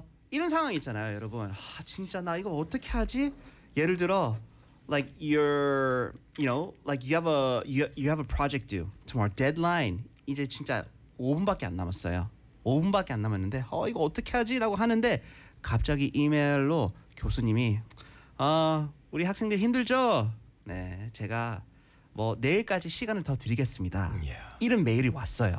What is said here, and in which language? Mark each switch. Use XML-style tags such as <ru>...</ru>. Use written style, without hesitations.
<ko>이런 상황이 있잖아요, 여러분. 아, 진짜 나 이거 어떻게 하지? 예를 들어,</ko> <en>like you have a project due tomorrow. Deadline.</en> <ko>이제 진짜 5분밖에 안 남았어요. 5분밖에 안 남았는데 이거 어떻게 하지? 라고 하는데 갑자기 이메일로 교수님이 우리 학생들 힘들죠? 네, 제가 뭐 내일까지 시간을 더 드리겠습니다.</ko> <en>Yeah.</en> <ko>이런 메일이 왔어요.</ko>